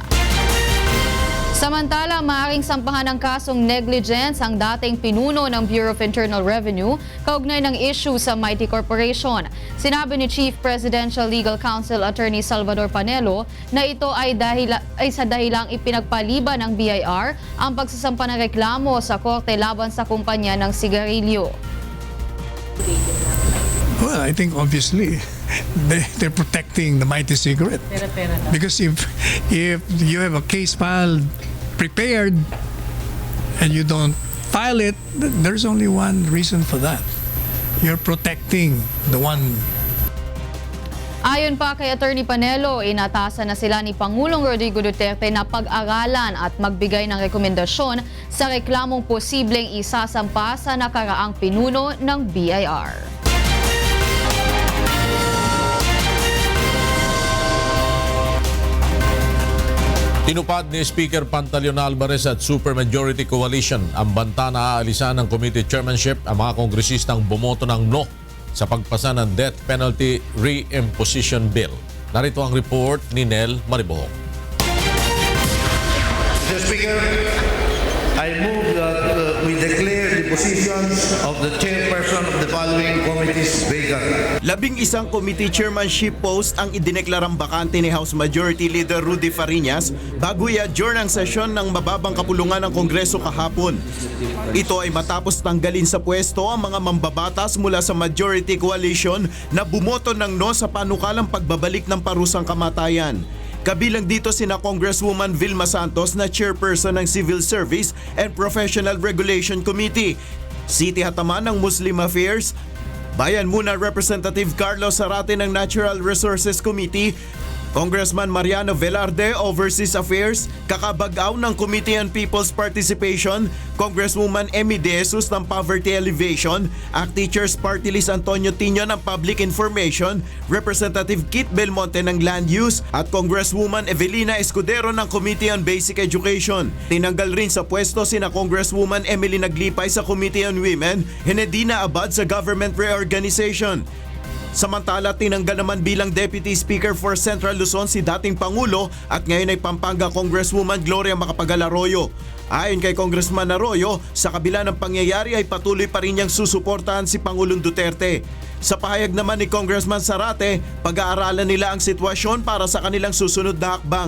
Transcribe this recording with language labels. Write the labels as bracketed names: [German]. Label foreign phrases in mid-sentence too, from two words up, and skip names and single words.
[Filipino] Samantala, maaaring sampahan ng kasong negligence ang dating pinuno ng Bureau of Internal Revenue kaugnay ng issue sa Mighty Corporation. Sinabi ni Chief Presidential Legal Counsel Attorney Salvador Panelo na ito ay sa dahilang ipinagpaliban ng BIR ang pagsasampa ng reklamo sa korte laban sa kumpanya ng sigarilyo. [English] Well, I think obviously they're protecting the Mighty cigarette. Because if you have a case filed prepared and you don't file it, there's only one reason for that. You're protecting the one. [Filipino] Ayon pa kay Attorney Panelo, inatasan na sila ni Pangulong Rodrigo Duterte na pag-aralan at magbigay ng rekomendasyon sa reklamong posibleng isasampa sa nakaraang pinuno ng BIR. Tinupad ni Speaker Pantaleon Alvarez at Supermajority Coalition ang banta na aalisan ng [English] committee chairmanship [Filipino] ang mga kongresistang bumoto ng no sa pagpasa ng [English] death penalty re-imposition bill. [Filipino] Narito ang report ni Nel Maribohok. [English] Mr. Speaker, I move that we declare the positions of the chairperson of the following committees vacant. [Filipino] 11 [English] committee chairmanship post [Filipino] ang idineklarang bakante ni House Majority Leader Rudy Fariñas bago i-adjourn ang sesyon ng mababang kapulungan ng Kongreso kahapon. Ito ay matapos tanggalin sa pwesto ang mga mambabatas mula sa Majority Coalition na bumoto ng no sa panukalang pagbabalik ng parusang kamatayan. Kabilang dito sina Congresswoman Vilma Santos na chairperson ng Civil Service and Professional Regulation Committee, City Hataman ng Muslim Affairs, Bayan Muna Representative Carlos Zarate ng Natural Resources Committee, Congressman Mariano Velarde, Overseas Affairs, kakabag-aw ng Committee on People's Participation, Congresswoman Emmy De Jesus ng Poverty Alleviation, ACT Teachers Party List Antonio Tino ng Public Information, Representative Kit Belmonte ng Land Use, at Congresswoman Evelina Escudero ng Committee on Basic Education. Tinanggal rin sa pwesto sina Congresswoman Emily Naglipay sa Committee on Women, Henedina Abad sa Government Reorganization. Samantala, tinanggal naman bilang Deputy Speaker for Central Luzon si dating Pangulo at ngayon ay Pampanga Congresswoman Gloria Macapagal Arroyo. Ayon kay Congressman Arroyo, sa kabila ng pangyayari ay patuloy pa rin niyang susuportahan si Pangulong Duterte. Sa pahayag naman ni Congressman Zarate, pag-aaralan nila ang sitwasyon para sa kanilang susunod na hakbang.